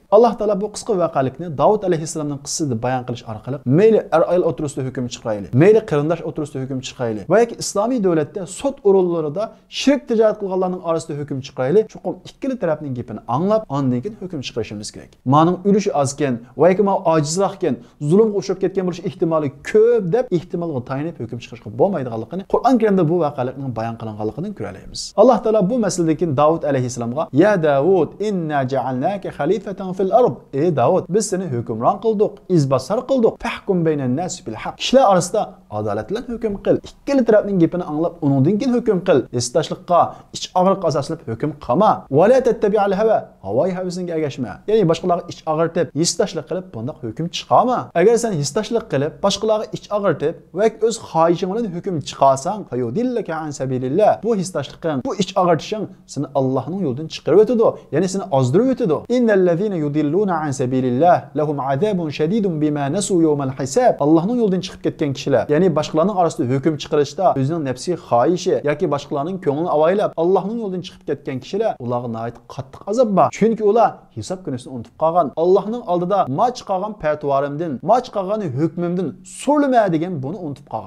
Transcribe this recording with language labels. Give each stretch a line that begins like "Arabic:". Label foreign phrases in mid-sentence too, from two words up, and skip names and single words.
Uzbek: Alloh taolo bu qisqa voqealikni Davud alayhissalomning qissasida bayon qilish orqali mayli ayol o'tirisida hukm chiqaraylik, mayli qarindosh o'tirisida hukm chiqaraylik va yoki islomiy davlatda sud o'rinlarida shirk tijorat qilganlarning orasida hukm chiqaraylik, chuqur ikkala tarafning gapini anglab, undan keyin hukm chiqarishimiz kerak. Mening ulushi ozken va yoki men ojizroqken, zulmga uchrab ketgan bo'lish ehtimoli ko'p deb ehtimolga tayinib hukm chiqarishga bo'lmaydiganligini Qur'on Karimda bu voqealikning bayon qilinganligini ko'ramiz. Alloh taolo bu masaladan Davud alayhissalomga: "Ya Davud,
Arabic: إنا جعلناك خليفة في الأرض."
Uzbek: Ey Davud, biz seni hukmron qildik, izbosar qildik.
Arabic: فاحكم بين الناس بالحق.
Uzbek: Kishilar orasida adolat bilan hukm qil. Ikkala tarafning gapini anglab, uningdan keyin hukm qil. Istashliqqa, ich og'riq asoslab hukm qilma.
Arabic: ولا تتبع الهوى.
Uzbek: Havoy havisinga ergashma. Ya'ni boshqalarga ich og'ritib, istashliq qilib, bunday hukm chiqarma. Agar sen istashliq qilib, boshqalarga ich og'ritib va o'z xohishing bilan hukm chiqarsang,
Arabic: فيضلك عن سبيل الله.
Uzbek: Bu istashliqing, bu ich og'ritishing seni Allohning yo'lidan chiqarib o'tadi. Ya'ni seni ozdirib o'tadi.
Arabic: إن الذين يضلون عن سبيل الله لهم عذاب شديد بما نسوا يوم الحساب.
Uzbek: Allohning yo'lidan chiqib ketgan kishilar, ya'ni boshqalarning orasida hukm chiqarishda o'zining nafsiy xohishi yoki boshqalarning ko'nglini avaylab Allohning yo'lidan chiqib ketgan kishilar, ularga nihoyat qattiq azob bor. Chunki ular hisob kunisini unutib qolgan. Allohning oldida ma chiqargan fatvorimdan, ma chiqargan hukmimdan so'rlama degan buni unutib qolgan.